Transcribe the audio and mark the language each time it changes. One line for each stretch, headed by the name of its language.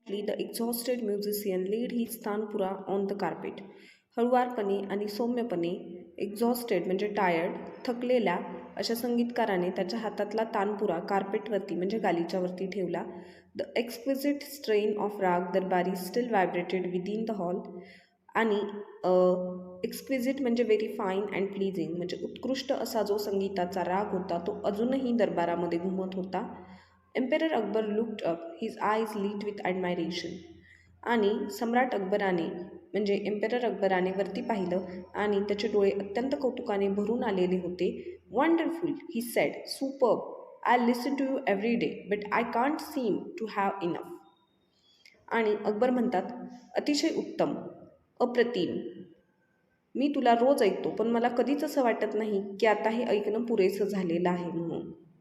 English: Silently, the exhausted musician laid his tanpura on the carpet.
Marathi: हळुवारपणे आणि सौम्यपणे exhausted म्हणजे tired, थकलेल्या अशा संगीतकाराने त्याच्या हातातला तानपुरा कार्पेटवरती म्हणजे गालिच्यावरती ठेवला.
English: The exquisite strain of raga Darbari still vibrated within the hall.
Marathi: आणि एक्सक्विजिट म्हणजे
English: very fine and pleasing
Marathi: म्हणजे उत्कृष्ट असा जो संगीताचा राग होता तो अजूनही दरबारामध्ये घुमत होता.
English: Emperor Akbar looked up, his eyes lit with admiration.
Marathi: आणि सम्राट अकबराने म्हणजे एम्पेरर अकबराने वरती पाहिलं आणि त्याचे डोळे अत्यंत कौतुकाने भरून आलेले होते.
English: Wonderful, he said, superb, I listen to you every day but I can't seem to have enough.
Marathi: आणि अकबर म्हणतात, अतिशय उत्तम, अप्रतिम, मी तुला रोज ऐकतो पण मला कधीच असं वाटत नाही की आता हे ऐकणं पुरेसं झालेलं आहे म्हणून.